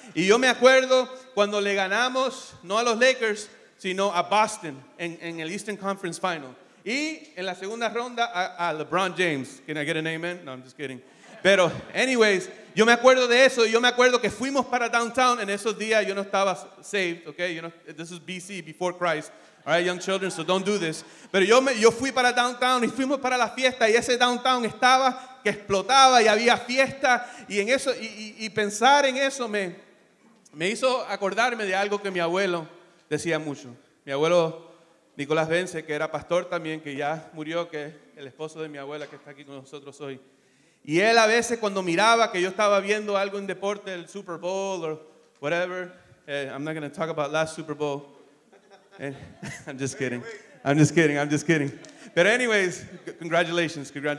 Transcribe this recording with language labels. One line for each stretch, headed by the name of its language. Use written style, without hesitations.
Spanish: Y yo me acuerdo cuando le ganamos, no a los Lakers, sino a Boston en el Eastern Conference Final. Y en la segunda ronda a LeBron James.
English: Can I get an amen? No, I'm just kidding.
Spanish: Pero, anyways, yo me acuerdo de eso. Y yo me acuerdo que fuimos para downtown. En esos días yo no estaba saved, okay?
English: This is BC, before Christ. All right, young children, so don't do this.
Spanish: Pero yo fui para downtown y fuimos para la fiesta. Y ese downtown estaba que explotaba y había fiesta. Y en eso, y pensar en eso me hizo acordarme de algo que mi abuelo decía mucho. Mi abuelo Nicolás Vence, que era pastor también, que ya murió, que es el esposo de mi abuela que está aquí con nosotros hoy. Y él a veces cuando miraba que yo estaba viendo algo en deporte, el Super Bowl
English: or whatever, I'm not going to talk about last Super Bowl. I'm just kidding. But anyways, congratulations.